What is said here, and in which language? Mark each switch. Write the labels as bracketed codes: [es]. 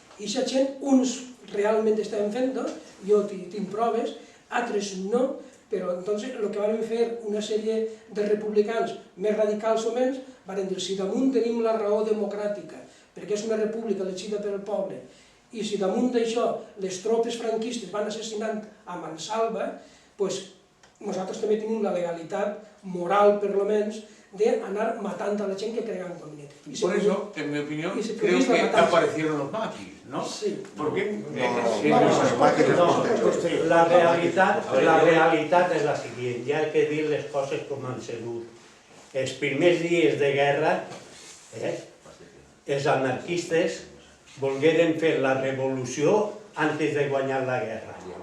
[ca] I aquesta gent, uns realment estaven fent-ho, jo tinc proves, altres no, però entonces el que van fer una sèrie de republicans més radicals o menys, van dir, si damunt tenim la raó democràtica, perquè és una república elegida pel poble, i si damunt d'això les tropes franquistes van assassinant a mansalva, doncs nosaltres també tenim la legalitat moral, per almenys, d'anar matant a la gent que creguen conveniente. [es] Por eso, en mi opinión, creo que aparecieron los maquis, ¿no? Sí. Porque [ca] la realitat és la següent, hi ha que dir les coses com han sigut. Els primers dies de guerra, els anarquistes volgueren fer la revolució antes de guanyar la guerra.